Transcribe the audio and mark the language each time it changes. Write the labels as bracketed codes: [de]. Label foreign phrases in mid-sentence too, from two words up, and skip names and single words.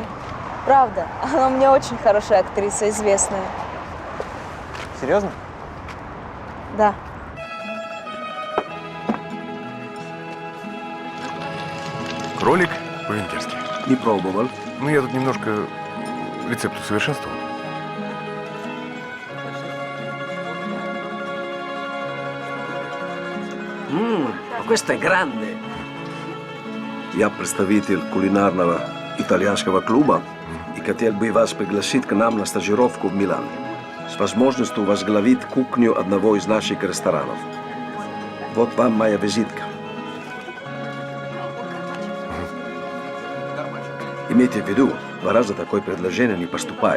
[ru] Правда, она у меня очень хорошая актриса, известная. Серьезно? Да. Кролик по-венгерски. Не пробовал. Ну, я тут немножко рецепт усовершенствовал. [it] Questo è grande. [ru] Я представитель кулинарного итальянского клуба и хотел бы вас пригласить к нам на стажировку в Милан с возможностью возглавить кухню одного из наших ресторанов. Вот вам моя визитка. Имейте в виду, 2 раза такое предложение не поступает.